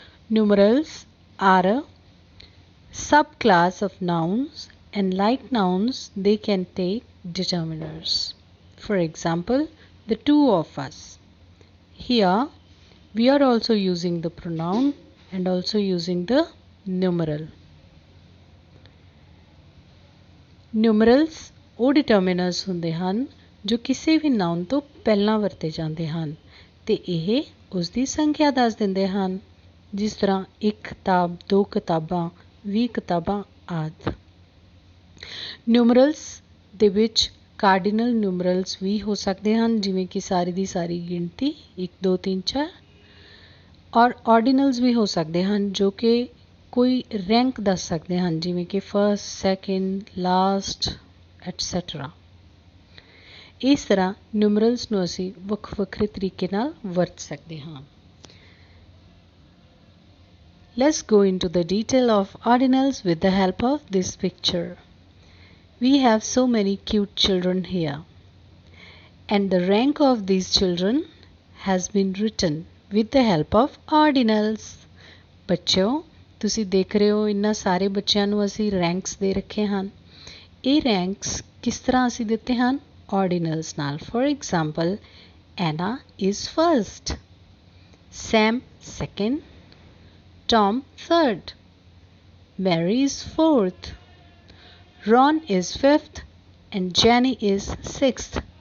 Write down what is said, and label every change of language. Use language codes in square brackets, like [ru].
[en] Numerals are a subclass of nouns and like nouns they can take determiners. For example, the two of us. Here we are also using the pronoun and also using the numeral. [pa] Numerals ਉਹ determiners ਹੁੰਦੇ ਹਨ ਜੋ ਕਿਸੇ ਵੀ ਨਾउਨ ਤੋਂ ਪਹਿਲਾਂ ਵਰਤੇ ਜਾਂਦੇ ਹਨ ਤੇ ਇਹ ਉਸ ਦੀ ਸੰਖਿਆ ਦੱਸ ਦਿੰਦੇ ਹਨ, ਜਿਸ ਤਰ੍ਹਾਂ 1 ਕਿਤਾਬ, 2 ਕਿਤਾਬਾਂ, 20 ਕਿਤਾਬਾਂ ਆਦਿ. Numerals ਦੇ ਵਿੱਚ ਕਾਰਡੀਨਲ ਨਿਊਮਰਲਸ ਵੀ ਹੋ ਸਕਦੇ ਹਨ, ਜਿਵੇਂ ਕਿ ਸਾਰੀ ਦੀ ਸਾਰੀ ਗਿਣਤੀ 1 2 3 4, ਔਰ ਆਰਡੀਨਲਸ ਵੀ ਹੋ ਸਕਦੇ ਹਨ ਜੋ ਕਿ ਕੋਈ ਰੈਂਕ ਦੱਸ ਸਕਦੇ ਹਨ, ਜਿਵੇਂ ਕਿ ਫਸਟ, ਸੈਕਿੰਡ, ਲਾਸਟ, ਐਟਸੈਟਰਾ. ਇਸ ਤਰ੍ਹਾਂ ਨਿਊਮਰਲਸ ਨੂੰ ਅਸੀਂ ਵੱਖ ਵੱਖਰੇ ਤਰੀਕੇ ਨਾਲ ਵਰਤ ਸਕਦੇ ਹਾਂ. [en] Let's go into the detail of ordinals with the help of this picture. We have so many cute children here, and the rank of these children has been written with the help of ordinals. [hi] बच्चों, [pa] ਤੁਸੀਂ ਦੇਖ ਰਹੇ ਹੋ ਇਹਨਾਂ ਸਾਰੇ ਬੱਚਿਆਂ ਨੂੰ ਅਸੀਂ ਰੈਂਕਸ ਦੇ ਰੱਖੇ ਹਨ। ਇਹ ਰੈਂਕਸ ਕਿਸ ਤਰ੍ਹਾਂ ਅਸੀਂ ਦਿੱਤੇ ਹਨ? ਆਰਡੀਨਲਸ ਨਾਲ। [en] For example, Anna is first, Sam second, Tom third, Mary is fourth, Ron is fifth, and Jenny is sixth.